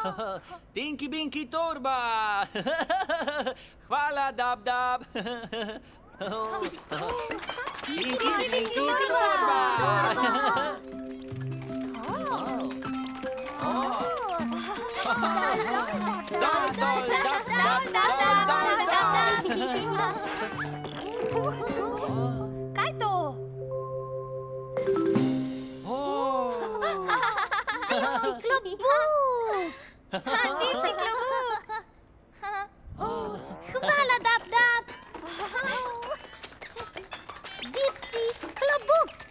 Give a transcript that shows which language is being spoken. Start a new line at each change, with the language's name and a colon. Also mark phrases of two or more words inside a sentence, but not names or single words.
Slovenian: Tinky Binky torba! Hvala, Dab Dab! Tinky Binky torba! Dol, dol, dab, dab, dol, dol, dol. Kaj to? Dipsy klobuk! Hvala, Dab Dab. Dipsy klobuk.